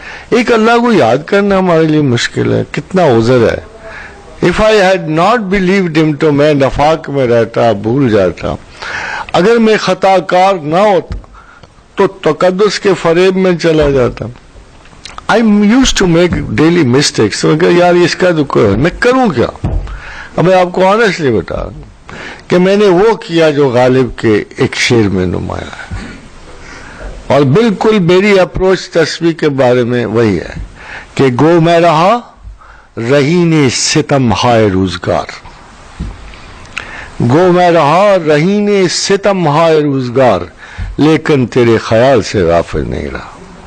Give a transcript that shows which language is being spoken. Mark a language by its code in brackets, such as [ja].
[ur] ایک اللہ کو یاد کرنا ہمارے لیے مشکل ہے, کتنا عذر ہے. [en] If I had not believed him [ur] تو میں نفاق میں رہتا, بھول جاتا. اگر میں خطا کار نہ ہوتا تو تقدس کے فریب میں چلا جاتا. [en] I used to make daily mistakes. [ur] تو یار اس کا تو کوئی میں کروں کیا. اب میں آپ کو آنیسٹلی بتا کہ میں نے وہ کیا جو غالب کے ایک شعر میں نمایاں ہے, اور بالکل میری اپروچ تسبیح کے بارے میں وہی ہے کہ گو میں رہا رہین ستم ہائے روزگار, گو میں رہا رہین ستم ہائے روزگار, لیکن تیرے خیال سے غافل نہیں رہا.